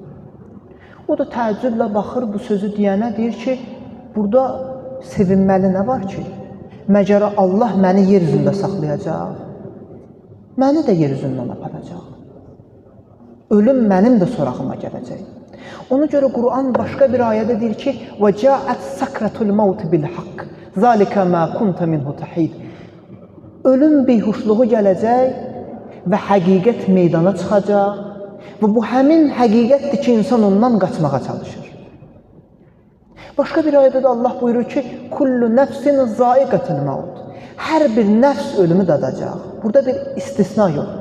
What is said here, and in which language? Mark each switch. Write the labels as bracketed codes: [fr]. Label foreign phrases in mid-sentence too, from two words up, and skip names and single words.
[az] O da təəccüblə baxır bu sözü deyənə, deyir ki, burada sevinməli nə var ki? Məgər Allah məni yer üzündə saxlayacaq, məni də yer üzündən aparacaq. Ölüm mənim də sorağıma gələcək. Ona görə Qur'an başqa bir ayədə deyir ki, [ar] وَجَاءَتْ سَكْرَةُ الْمَوْتِ بِالْحَقِّ ذَلِكَ مَا كُنْتَ مِنْهُ تَحِيدٍ. [az] Ölüm beyhuşluğu gələcək və həqiqət meydana çıxacaq və bu həmin həqiqətdir ki, insan ondan qaçmağa çalışır. Başqa bir ayədə də Allah buyurur ki, [ar] كل نفس ذائقة الموت. [az] Hər bir nəfs ölümü dadacaq. Burada bir istisna yoxdur.